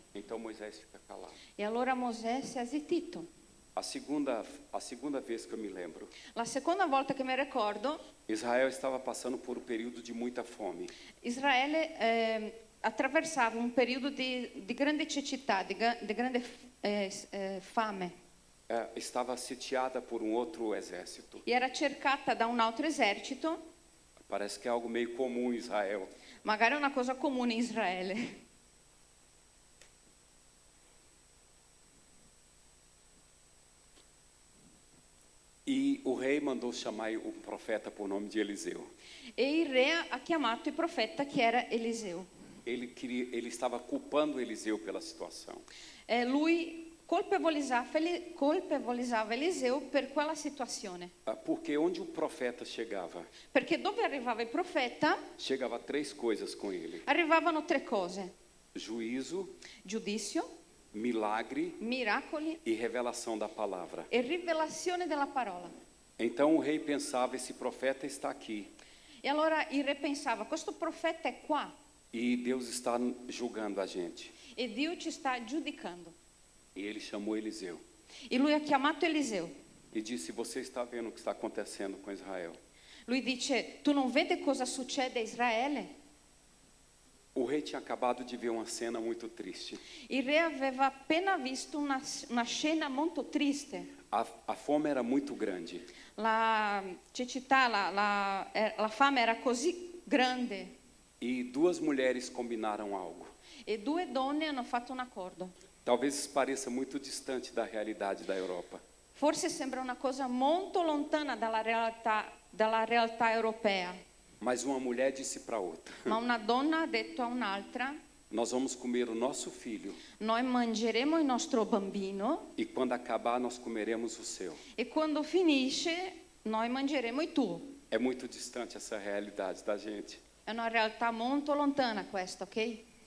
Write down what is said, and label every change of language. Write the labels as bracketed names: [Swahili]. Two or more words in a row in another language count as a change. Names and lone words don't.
[Portuguese] Então Moisés fica calado. [Italian] E allora Mosè si è zittito. [Portuguese] A segunda vez que eu me lembro, [Italian] La seconda volta che mi ricordo, [Portuguese] Israel estava passando por um período de muita fome. [Italian] Israele attraversava un periodo di grande cecità, di grande fame, [Portuguese] Estava sitiada por um outro exército. [Italian] e era cercata da un altro esercito, [Portuguese] Parece que é algo meio comum em Israel. [Italian] magari una cosa comune in Israele. [Portuguese] E o rei mandou chamar o profeta por nome de Eliseu. [Italian] E il re ha chiamato il profeta che era Eliseo. [Portuguese] Ele estava culpando Eliseu pela situação. [Italian] Lui colpevolizzava Eliseo per quella situazione. [Portuguese] Porque onde o profeta chegava, [Italian] Perché dove arrivava il profeta, [Portuguese] chegava 3 coisas com ele: [Italian] arrivavano 3 cose: [Portuguese] juízo, [Italian] giudizio, [Portuguese] milagre [Italian] miracoli [Portuguese] e revelação da palavra. [Italian] e rivelazione della parola. [Portuguese] Então o rei pensava: esse profeta está aqui [Italian] E allora il re pensava, questo profeta è qua [Portuguese] e Deus está julgando a gente. [Italian] e Dio ci sta giudicando. [Portuguese] E ele chamou Eliseu [Italian] E lui ha chiamato Eliseo. [Portuguese] e disse: você está vendo o que está acontecendo com Israel? [Italian] Lui dice, tu non vedi cosa succede a Israele? [Portuguese] O rei tinha acabado de ver uma cena muito triste. [Italian] Il re aveva appena visto una scena molto triste. [Portuguese] A fome era muito grande. [Italian] La cecità, la fame era così grande [Portuguese] E 2 mulheres combinaram algo. [Italian] e 2 donne hanno fatto un accordo. [Portuguese] Talvez isso pareça muito distante da realidade da Europa. [Italian] Forse sembra una cosa molto lontana dalla realtà europea, [Portuguese] Mas uma mulher disse para outra: [Italian] ma una donna ha detto a un'altra, [Portuguese] nós vamos comer o nosso filho [Italian] noi mangeremo il nostro bambino [Portuguese] e quando acabar nós comeremos o seu. [Italian] e quando finisce noi mangeremo il tuo. [Portuguese] É muito distante essa realidade da gente. [Italian] È una realtà molto lontana questa, ok?